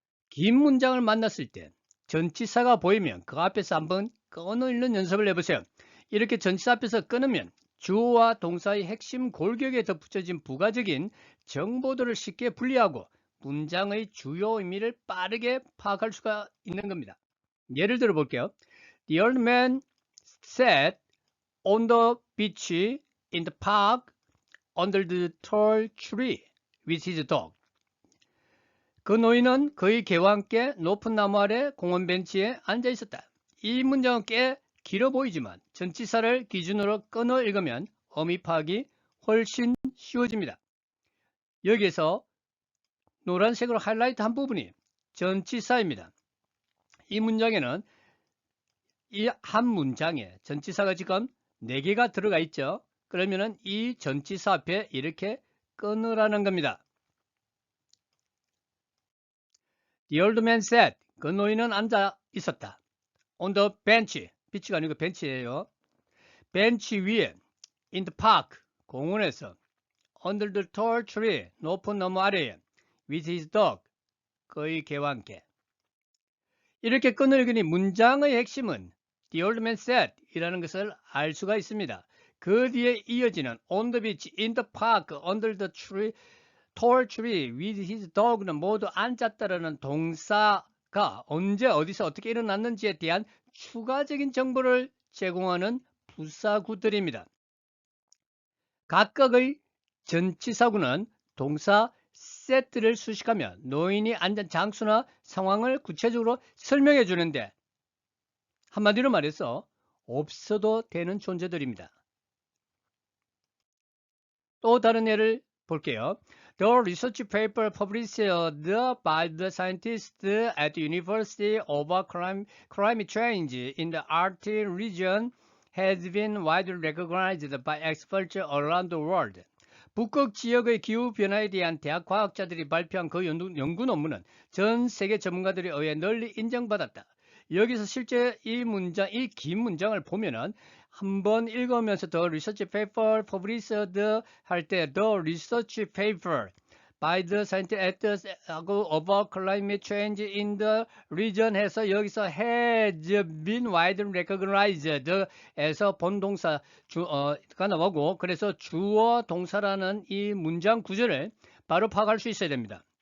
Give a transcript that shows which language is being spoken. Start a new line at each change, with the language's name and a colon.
Korean: 긴 문장을 만났을 때 전치사가 보이면 그 앞에서 한번 끊어 읽는 연습을 해보세요. 이렇게 전치사 앞에서 끊으면 주어와 동사의 핵심 골격에 덧붙여진 부가적인 정보들을 쉽게 분리하고 문장의 주요 의미를 빠르게 파악할 수가 있는 겁니다. 예를 들어 볼게요.
English: The old man sat on the beach in the park under the tall tree with his dog.
Korean: 그 노인은 그의 개와 함께 높은 나무 아래 공원 벤치에 앉아 있었다. 이 문장은 꽤 길어 보이지만 전치사를 기준으로 끊어 읽으면 의미 파악이 훨씬 쉬워집니다. 여기에서 노란색으로 하이라이트한 부분이 전치사입니다. 이 문장에는 이 한 문장에 전치사가 지금 4개가 들어가 있죠. 그러면은 이 전치사 앞에 이렇게 끊으라는 겁니다.
English: The old man sat.
Korean: 그 노인은 앉아 있었다.
English: On the bench.
Korean: 비치가 아니고 벤치예요. 벤치 위에.
English: In the park.
Korean: 공원에서.
English: Under the tall tree.
Korean: 높은 나무 아래에.
English: With his dog.
Korean: 그의 개와 함께. 이렇게 끊으려니 문장의 핵심은
English: The old man sat
Korean: 이라는 것을 알 수가 있습니다. 그 뒤에 이어지는
English: On the beach, in the park, under the tree, tall tree, with his dog는
Korean: 모두 앉았다라는 동사 가 언제 어디서 어떻게 일어났는지에 대한 추가적인 정보를 제공하는 부사구들입니다. 각각의 전치사구는 동사 set를 수식하며 노인이 앉은 장소나 상황을 구체적으로 설명해 주는데 한마디로 말해서 없어도 되는 존재들입니다. 또 다른 예를 볼게요.
English: The research paper published by the scientists at the University of Climate Change in the Arctic region has been widely recognized by experts around the world.
Korean: 북극 지역의 기후 변화에 대한 대학 과학자들이 발표한 그 연구 논문은 전 세계 전문가들에 의해 널리 인정받았다. 여기서 실제 이 긴 문장을 보면은 한번 읽으면서
English: The research paper published
Korean: 할 때
English: The research paper by the scientists about climate change in the region
Korean: 해서 여기서
English: has been widely recognized
Korean: 에서 본동사가 나오고 그래서 주어 동사라는 이 문장 구조를 바로 파악할 수 있어야 됩니다.